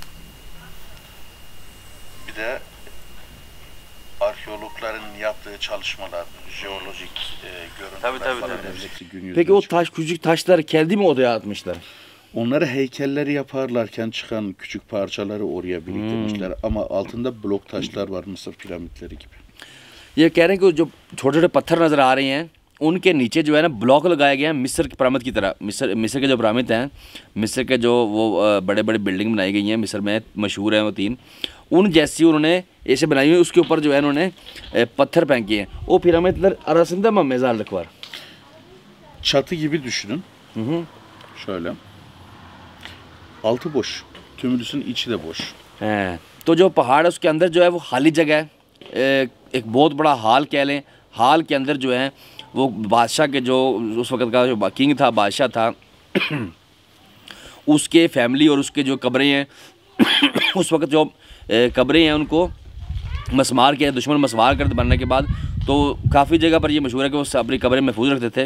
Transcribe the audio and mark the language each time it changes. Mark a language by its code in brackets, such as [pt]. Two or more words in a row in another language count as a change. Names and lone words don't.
[tr] Bir de arkeologların yaptığı çalışmalar, jeolojik görüntüler falan hepsi gün yüzüne Peki o çıkıyor. küçük taşları kendi mi odaya atmışlar? Onları heykelleri yaparlarken çıkan küçük parçaları oraya biriktirmişler ama altında blok taşlar var, Mısır piramitleri gibi. [ur] یہ کہہ رہے ہیں کہ جو چھوٹے چھوٹے پتھر نظر آ رہے ہیں ان کے نیچے جو ہے نا بلاک لگایا گیا ہے مصر کی پیرامڈ کی طرح. مصر کے جو پیرامڈ ہیں، مصر کے جو وہ بڑے بڑے بلڈنگ بنائی گئی ہیں مصر میں، مشہور ہیں وہ 3، ان جیسی انہوں نے ایسے بنائی ہوئی، اس کے اوپر جو ہے انہوں نے پتھر پھینکے ہیں. [tr] वो पिरामिडler arasında mı mezarlık var? Çatı gibi düşünün. Şöyle. Altı boş. Tümülüsün içi de boş. [ur] تو جو پہاڑ ہے اس کے اندر جو ہے وہ خالی جگہ ہے، ایک بہت بڑا ہال کہہ لیں. ہال کے اندر جو ہے وہ بادشاہ کے جو اس وقت کا جو کنگ تھا، بادشاہ تھا، اس کے فیملی اور اس کے جو قبریں ہیں اس وقت جو قبریں ہیں ان کو مسمار کیا، دشمن مسمار کر بننے کے بعد تو کافی جگہ پر یہ مشہور ہے کہ وہ اپنی قبریں محفوظ رکھتے تھے.